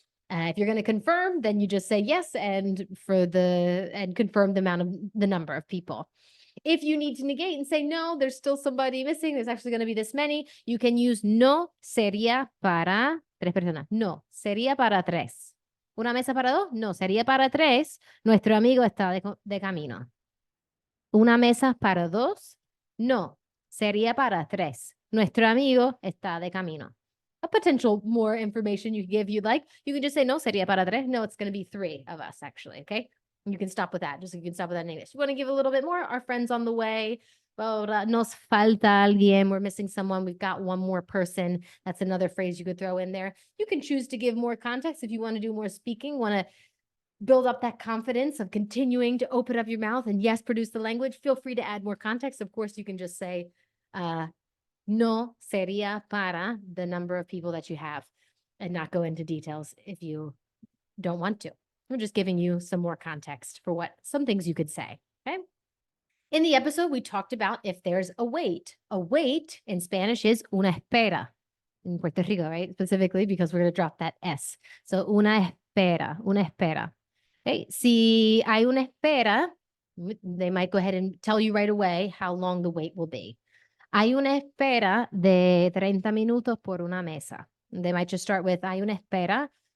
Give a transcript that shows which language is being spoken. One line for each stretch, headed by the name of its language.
English: If you're going to confirm, then you just say yes and confirm the number of people. If you need to negate and say, no, there's still somebody missing, there's actually going to be this many, you can use
Spanish: no sería para 3 personas. No, sería para 3. ¿Una mesa para 2? No, sería para 3. Nuestro amigo está de camino. ¿Una mesa para 2? No, sería para 3. Nuestro amigo está de camino.
English: A potential more information you can give you'd like. You can just say,
Spanish: no, sería para 3.
English: No, it's going to be 3 of us, actually, okay? You can stop with that. Just like you can stop with that in English. You want to give a little bit more? Our friend's on the way. Well,
Spanish: nos falta alguien.
English: We're missing someone. We've got one more person. That's another phrase you could throw in there. You can choose to give more context if you want to do more speaking, want to build up that confidence of continuing to open up your mouth and yes, produce the language. Feel free to add more context. Of course, you can just say,
Spanish: no sería para
English: the number of people that you have and not go into details if you don't want to. I'm just giving you some more context for some things you could say, okay? In the episode, we talked about if there's a wait. A wait in Spanish is
Spanish: una espera.
English: In Puerto Rico, right? Specifically because we're going to drop that S. So
Spanish: una espera, una espera.
English: Okay.
Spanish: Si hay una espera,
English: they might go ahead and tell you right away how long the wait will be.
Spanish: Hay una espera de 30 minutos por una mesa.
English: They might just start with
Spanish: hay una espera.